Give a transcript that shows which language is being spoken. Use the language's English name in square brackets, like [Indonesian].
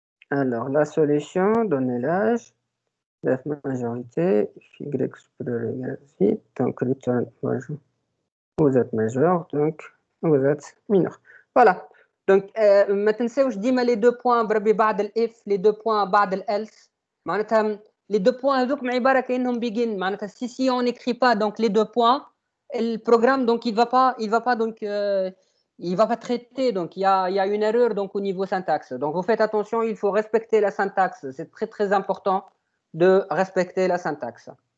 [French] Alors, la solution, donner l'âge, la majorité, y supérieur à donc return majeur. Vous êtes majeur, donc vous êtes mineur. Voilà. [Arabic] Donc, ما تنساوش ديما [French] les deux points [Arabic] بربي بعد الإف, les deux points بعد الإلس. معناتها [French] les deux points [Arabic] هذوك عبارة كأنهم [French] begin. معناتها si on n'écrit pas donc les deux points, le programme donc il va pas donc il va pas traiter, donc il y a une erreur donc au niveau syntaxe. Donc vous faites attention, il faut respecter la syntaxe. C'est très très important de respecter la syntaxe.